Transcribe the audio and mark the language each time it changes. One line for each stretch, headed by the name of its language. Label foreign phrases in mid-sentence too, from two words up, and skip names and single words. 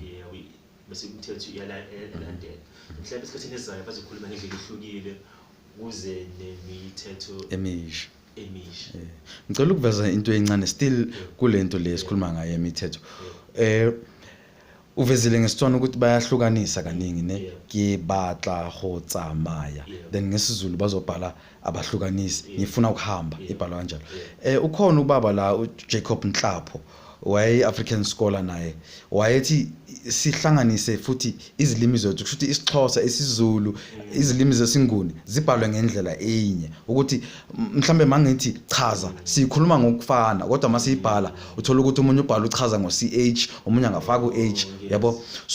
Zulu: Bese imithetho iyalandela. Mhlawumbe esikhathini esizayo bazokhuluma ngendlela ehlukile kuze nemithetho emisha. Ngicela ukuveza into encane still kulento le esikhuluma ngayo emithetho. Uvezile ngesitswana ukuthi bayahlukanisa kaningi ne
Tswana: ke batla go tsamaya.
Zulu: Then ngesiZulu bazobhala abahlukanisi ngifuna ukuhamba ibhalwa kanjalo. Ukhona ubaba la uJacob Nhlapho
English: African scholar
Zulu: naye wayethi sihlanganise futhi izilimi zethu kusho ukuthi isiXhosa isiZulu izilimi zesiNguni zibhalwe ngendlela enye ukuthi mhlambe mangithi chaza sikhuluma ngokufana kodwa masiyibhala uthola ukuthi umunye ubhala uchaza ngo CH omunye angafaka uH yabo.